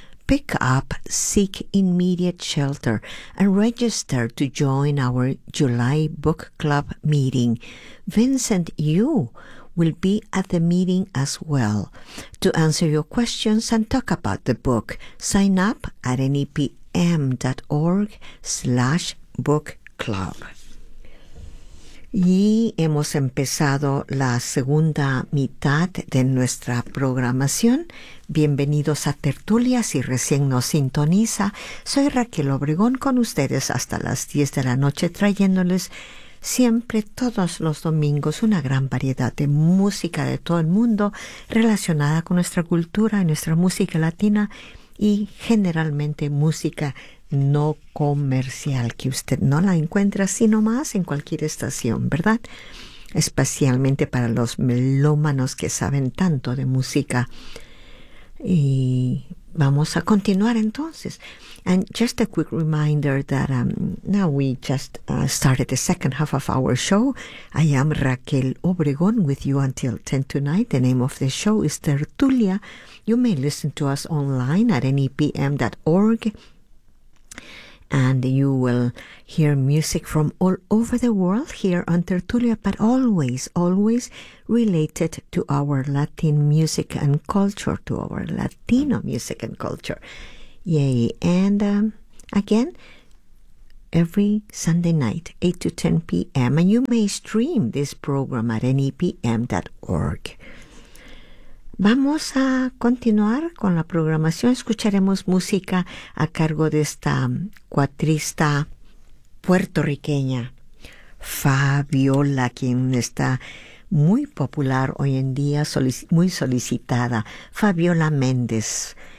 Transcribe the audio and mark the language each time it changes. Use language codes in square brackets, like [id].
[en] Pick up Seek Immediate Shelter and register to join our July Book Club meeting. Vincent Yu will be at the meeting as well. To answer your questions and talk about the book, sign up at nepm.org/bookclub. [es] Y hemos empezado la segunda mitad de nuestra programación. Bienvenidos a Tertulia, si recién nos sintoniza. Soy Raquel Obregón con ustedes hasta las 10 de la noche, trayéndoles siempre, todos los domingos, una gran variedad de música de todo el mundo relacionada con nuestra cultura y nuestra música latina, y generalmente música no comercial, que usted no la encuentra sino más en cualquier estación, ¿verdad? Especialmente para los melómanos que saben tanto de música. Y vamos a continuar entonces. [en] And just a quick reminder that now we just started the second half of our show. I am Raquel Obregón with you until 10 tonight. The name of the show is Tertulia. You may listen to us online at nepm.org. And you will hear music from all over the world here on Tertulia, but always, always related to our Latin music and culture, to our Latino music and culture. Yay. And again, every Sunday night, 8 to 10 p.m., and you may stream this program at nepm.org. [es] Vamos a continuar con la programación. Escucharemos música a cargo de esta cuatrista puertorriqueña, Fabiola, quien está muy popular hoy en día, muy solicitada, Fabiola Méndez.